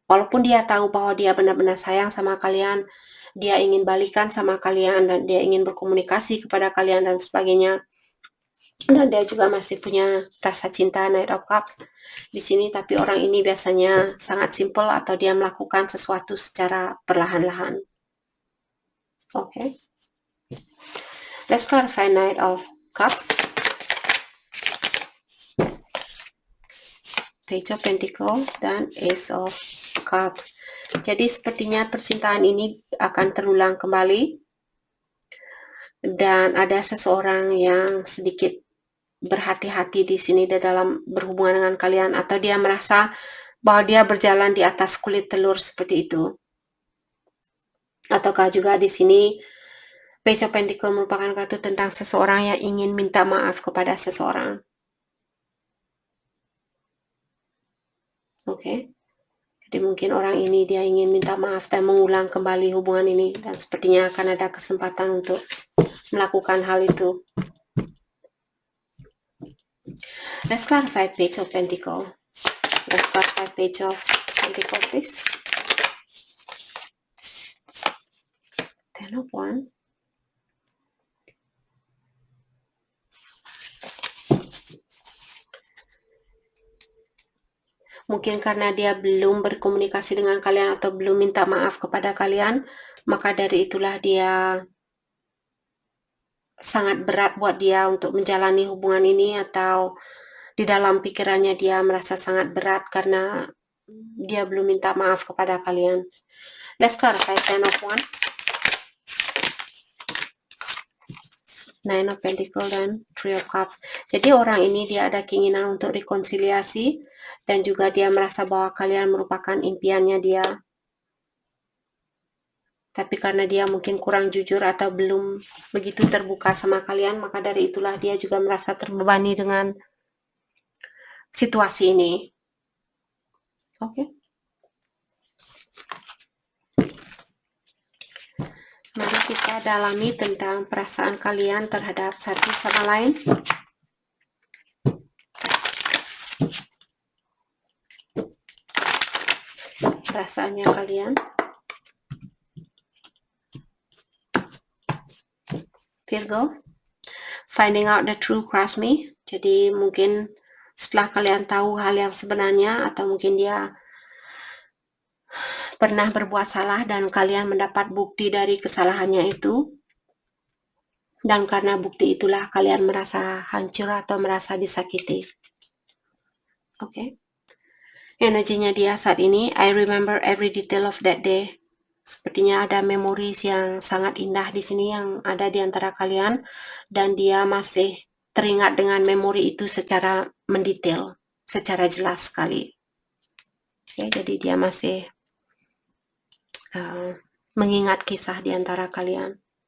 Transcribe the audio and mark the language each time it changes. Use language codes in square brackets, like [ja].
[id] Walaupun dia tahu bahwa dia benar-benar sayang sama kalian, dia ingin balikan sama kalian, dan dia ingin berkomunikasi kepada kalian dan sebagainya. Dan dia juga masih punya rasa cinta, Knight of Cups di sini, tapi orang ini biasanya sangat simple atau dia melakukan sesuatu secara perlahan-lahan. Okay. [en] Let's clarify Knight of Cups. [id] Page of Pentacle dan Ace of Cups. Jadi sepertinya percintaan ini akan terulang kembali. Dan ada seseorang yang sedikit berhati-hati di sini dalam berhubungan dengan kalian, atau dia merasa bahwa dia berjalan di atas kulit telur seperti itu. Ataukah juga di sini Page of Pentacle merupakan kartu tentang seseorang yang ingin minta maaf kepada seseorang. Oke. Jadi mungkin orang ini dia ingin minta maaf dan mengulang kembali hubungan ini, dan sepertinya akan ada kesempatan untuk melakukan hal itu. [en] Let's clarify Page of Pentacle. Let's clarify Page of Pentacle, please. Ten of Wands. [id] Mungkin karena dia belum berkomunikasi dengan kalian atau belum minta maaf kepada kalian, maka dari itulah dia sangat berat buat dia untuk menjalani hubungan ini, atau di dalam pikirannya dia merasa sangat berat karena dia belum minta maaf kepada kalian. [en] Let's clarify Ten of Wands, Nine of Pentacles, dan Three of Cups. [id] Jadi orang ini dia ada keinginan untuk rekonsiliasi, dan juga dia merasa bahwa kalian merupakan impiannya dia. Tapi karena dia mungkin kurang jujur atau belum begitu terbuka sama kalian, maka dari itulah dia juga merasa terbebani dengan situasi ini. Oke. Mari kita dalami tentang perasaan kalian terhadap satu sama lain. Perasaannya kalian. [en] Virgo, finding out the true crush me. [id] Jadi mungkin setelah kalian tahu hal yang sebenarnya, atau mungkin dia pernah berbuat salah dan kalian mendapat bukti dari kesalahannya itu, dan karena bukti itulah kalian merasa hancur atau merasa disakiti. Oke. Energinya dia saat ini, [en] I remember every detail of that day. [id] Sepertinya ada memori yang sangat indah di sini yang ada di antara kalian, dan dia masih teringat dengan memori itu secara mendetail, secara jelas sekali. Oke, jadi dia masih mengingat kisah di antara kalian.